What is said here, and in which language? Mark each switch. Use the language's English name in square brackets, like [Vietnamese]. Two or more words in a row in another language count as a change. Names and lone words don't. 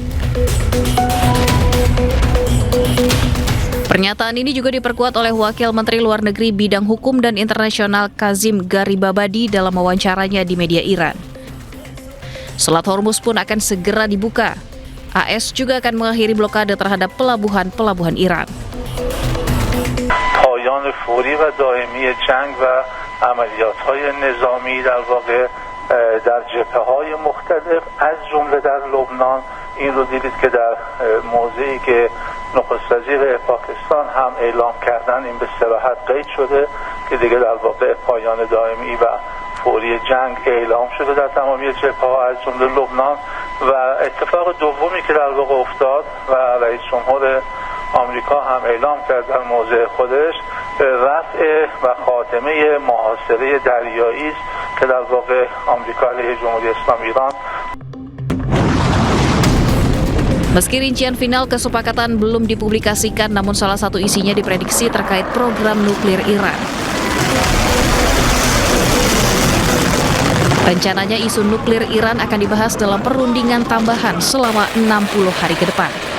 [Indonesian] Pernyataan ini juga diperkuat oleh Wakil Menteri Luar Negeri Bidang Hukum dan Internasional Kazim Garibabadi dalam wawancaranya di media Iran. Selat Hormuz pun akan segera dibuka. AS juga akan mengakhiri blokade terhadap pelabuhan-pelabuhan Iran. [Persian] پایان فوری و دائمی جنگ و عملیات‌های نظامی در واقع در جبهه‌های مختلف از جمله در لبنان این رو دیدید که در موضعی که نخست وزیر پاکستان هم اعلام کردن این به صراحت قید شده که دیگه در واقع پایان دائمی و فوری جنگ اعلام شده در تمامی جبهه‌ها از جمله لبنان و اتفاق دومی که در واقع افتاد و رئیس جمهور آمریکا هم اعلام کرد در موضع خودش رفع و خاتمه محاصره دریایی است که در واقع آمریکا علیه جمهوری اسلامی ایران. [Indonesian] Meski rincian final kesepakatan belum dipublikasikan, namun salah satu isinya diprediksi terkait program nuklir Iran. Rencananya isu nuklir Iran akan dibahas dalam perundingan tambahan selama 60 hari ke depan.